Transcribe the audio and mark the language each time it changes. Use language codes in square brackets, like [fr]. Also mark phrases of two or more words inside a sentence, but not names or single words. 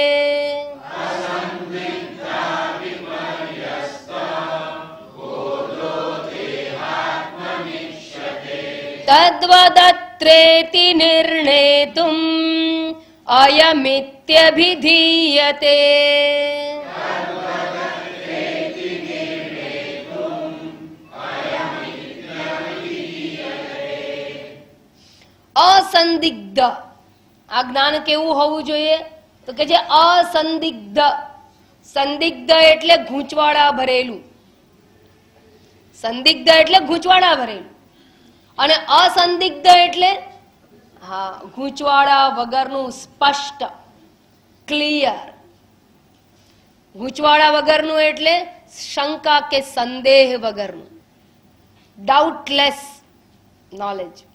[sa] तद्वदत्रेति निर्णेतुम् अयमित्यभिधीयते असंदिग्ध आ ज्ञान [gu] કેવું હોવું જોઈએ તો કે જે અસંદિગ્ધ સંદિગ્ધ એટલે ગૂંચવાડા ભરેલું સંદિગ્ધ એટલે ગૂંચવાડા ભરેલું અને અસંદિગ્ધ એટલે હા ગૂંચવાડા વગરનું સ્પષ્ટ ક્લિયર ગૂંચવાડા વગરનું એટલે શંકા કે સંદેહ વગરનું [en] doubtless knowledge